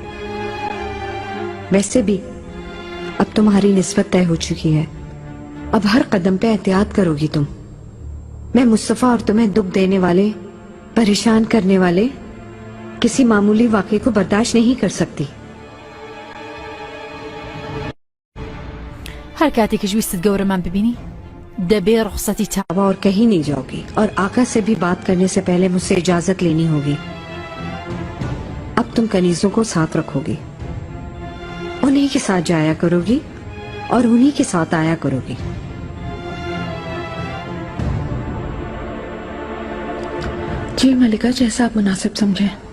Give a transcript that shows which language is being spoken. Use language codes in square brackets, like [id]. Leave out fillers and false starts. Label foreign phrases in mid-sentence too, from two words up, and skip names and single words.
[hi] वैसे भी अब तुम्हारी निस्बत तय हो चुकी है। अब हर कदम पे एहतियात करोगी तुम। मैं मुस्तफा और तुम्हें दुख देने वाले, परेशान करने वाले किसी मामूली वाक़े को बर्दाश्त नहीं कर सकती। [ckb] هر کاتێکیش ویستت گەورەمان ببینی دەبێ ڕخسەتی تا [hi] और कहीं नहीं जाओगी, और आका से भी बात करने से पहले मुझसे इजाजत लेनी होगी। अब तुम कनीजों को साथ रखोगी, उन्हीं के साथ जाया करोगी और उन्हीं के साथ आया करोगी। जी मलिका, जैसा आप मुनासिब समझे।